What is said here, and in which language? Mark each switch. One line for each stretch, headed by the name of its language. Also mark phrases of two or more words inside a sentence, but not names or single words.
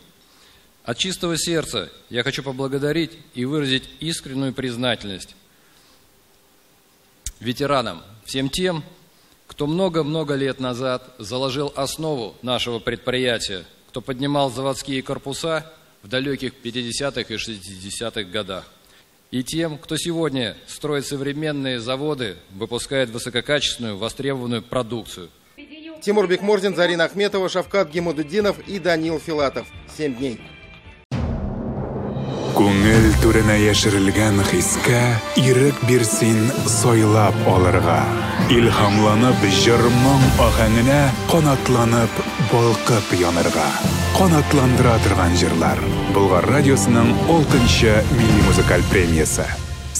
Russian: От чистого сердца я хочу поблагодарить и выразить искреннюю признательность ветеранам, всем тем, кто много-много лет назад заложил основу нашего предприятия, кто поднимал заводские корпуса в далеких 50-х и 60-х годах. И тем, кто сегодня строит современные заводы, выпускает высококачественную, востребованную продукцию. Тимур Бекмурзин, Зарина Ахметова, Шавкат Гимудуддинов и Данил Филатов. 7 дней.
Tatar: Күңел түренә яшерелгән хискә ирек бирсин сойлап алырга. Илһамланып җырның ахәңенә канатланып балкып янырга. Канатландыра торган җырлар. Болгар радиосының 6-нчы милли музыкаль премиясе.